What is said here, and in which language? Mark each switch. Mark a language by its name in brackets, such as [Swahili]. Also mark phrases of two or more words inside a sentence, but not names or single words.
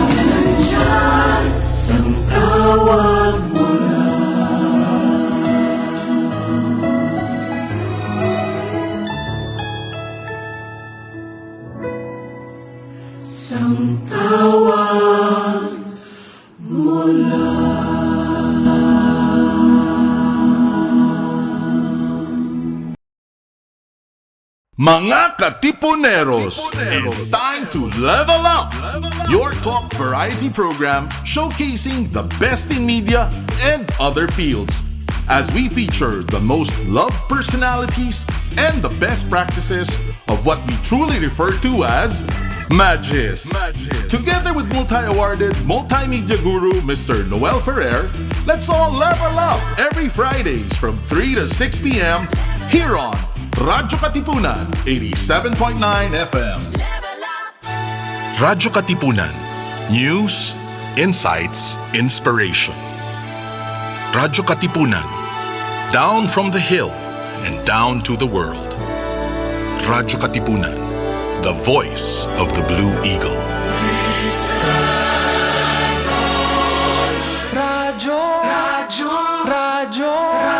[Filipino] Sang tawag mo sang tawag mo Mga Katipuneros, [English] it's time to level up! Your top variety program showcasing the best in media and other fields. As we feature the most loved personalities and the best practices of what we truly refer to as Magis. Together with multi-awarded multimedia guru Mr. Noel Ferrer, let's all level up every Fridays from 3 to 6 p.m. here on Radyo Katipunan 87.9 FM. Radyo Katipunan. News, insights, inspiration. Radyo Katipunan. Down from the hill and down to the world. Radyo Katipunan. The voice of the Blue Eagle. Radyo